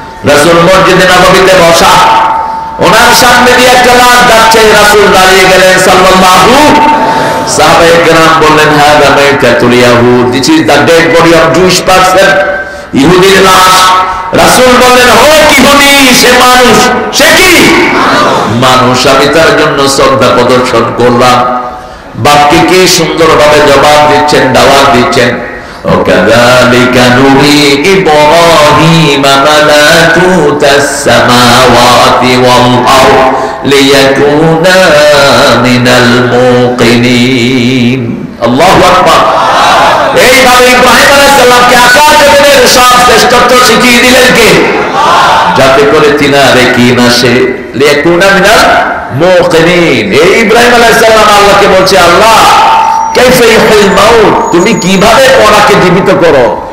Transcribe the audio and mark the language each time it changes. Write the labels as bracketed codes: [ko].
[bn] রাসূল মসজিদে নববীতে বসা, ওনার সামনে দিয়ে একটা লাশ যাচ্ছে, রাসূল দাঁড়িয়ে গেলেন সাল্লাল্লাহু, সাহাবায়ে কেরাম বললেন [ar] হাযা মাইতাতুল ইয়াহুদ, [en] this is the dead body of Jewish person, [bn] ইহুদির লাশ। রাসূল বললেন হোক ইহুদি, সে মানুষ, সে কি মানুষ, আমি তার জন্য শ্রদ্ধা প্রদর্শন করলাম। বাপকে কি সুন্দরভাবে জবাব দিচ্ছেন, দাওয়াত দিচ্ছেন। [ar] وكذلك نري إبراهيم ملكوت السماوات والأرض ليكون من الموقنين। الله أكبر। [bn] এইভাবে ইব্রাহিম আলাইহিস সালামকে আকাশ জমিনের সব শ্রেষ্ঠত্ব শিখিয়ে দিলেন কে? যাতে করে তিনারে কি না সে [ar] লিয়াকুনা মিনাল মুকিনিন। [bn] এই ইব্রাহিম আলাইহিস সালাম আল্লাহকে বলছে, [ar] আল্লাহ কাইফা ইউহিল মাউত, [bn] তুমি কিভাবে মরাকে জীবিত করো?